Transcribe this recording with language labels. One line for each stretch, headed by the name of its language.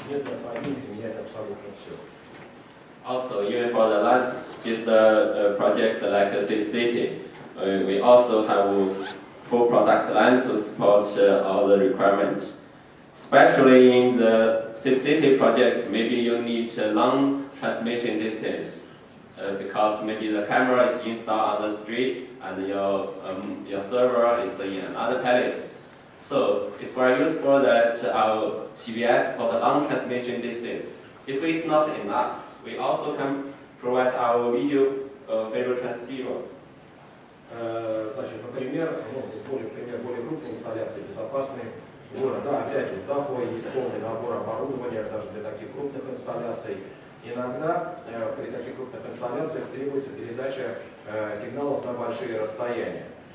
Russian: Нет необходимости менять абсолютно все.
English: Also, even for the largest projects like Safe City, we also have full product line to support all the requirements. Especially in the Safe City projects, maybe you need a long transmission distance because maybe the camera is installed on the street and your server is in another place. So it's very useful that our CVI support long transmission distance. If it's not enough, we also can provide our video favorite transceiver.
Russian: Значит, например, пример более крупной инсталляции безопасной город. Да, опять же, у Dahua есть полный набор оборудования даже для таких крупных инсталляций. Иногда при таких крупных инсталляциях требуется передача сигналов на большие расстояния.